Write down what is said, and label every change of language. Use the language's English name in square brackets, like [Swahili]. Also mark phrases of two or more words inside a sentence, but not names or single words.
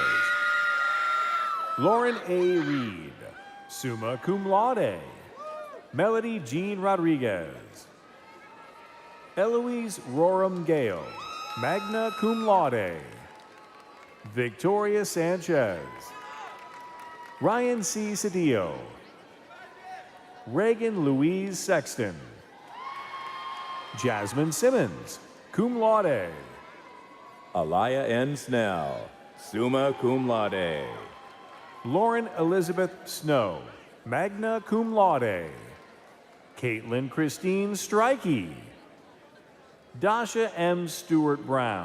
[English] Lauren A. Reed, [Latin] summa cum laude. [English] Melody Jean Rodriguez. Eloise Roram Gale, [Latin] magna cum laude. [English] Victoria Sanchez. Ryan C. Cedillo. Reagan Louise Sexton. Jasmine Simmons, [Latin] cum laude. [English] Alaya N. Snell, [Latin] summa cum laude. [English] Lauren Elizabeth Snow, [Latin] magna cum laude. [English] Caitlin Christine Strikey. Dasha M. Stewart Brown.